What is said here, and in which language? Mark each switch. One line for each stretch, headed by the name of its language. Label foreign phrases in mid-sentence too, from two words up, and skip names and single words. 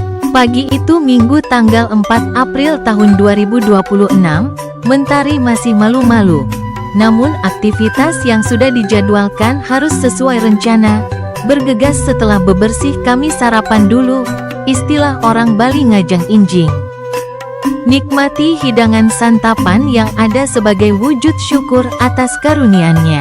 Indonesian: Pagi itu Minggu tanggal 4 April tahun 2026, Mentari masih malu-malu. Namun aktivitas yang sudah dijadwalkan harus sesuai rencana. Bergegas setelah bebersih kami sarapan dulu, istilah orang Bali
Balinese: ngajang injing.
Indonesian: Nikmati hidangan santapan yang ada sebagai wujud syukur atas karunia-Nya.